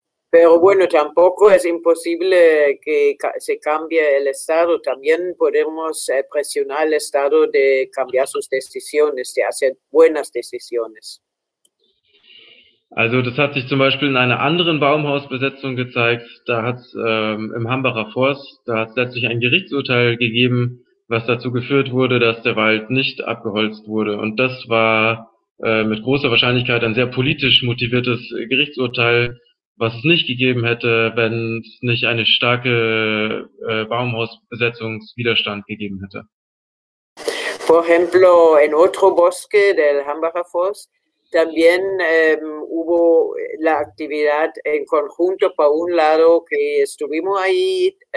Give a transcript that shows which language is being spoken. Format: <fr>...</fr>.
<es>Pero bueno, tampoco es imposible que se cambie el Estado. También podemos presionar al Estado de cambiar sus decisiones, de hacer buenas decisiones.</es> <de>Also das hat sich zum Beispiel in einer anderen Baumhausbesetzung gezeigt. Da hat es im Hambacher Forst, da hat es letztlich ein Gerichtsurteil gegeben, was dazu geführt wurde, dass der Wald nicht abgeholzt wurde. Und das war mit großer Wahrscheinlichkeit ein sehr politisch motiviertes Gerichtsurteil, was es nicht gegeben hätte, wenn es nicht eine starke Baumhausbesetzungswiderstand gegeben hätte.</de> <es>Por ejemplo, en otro bosque del Hambacher Forst, también hubo la actividad en conjunto, por un lado que estuvimos ahí</es>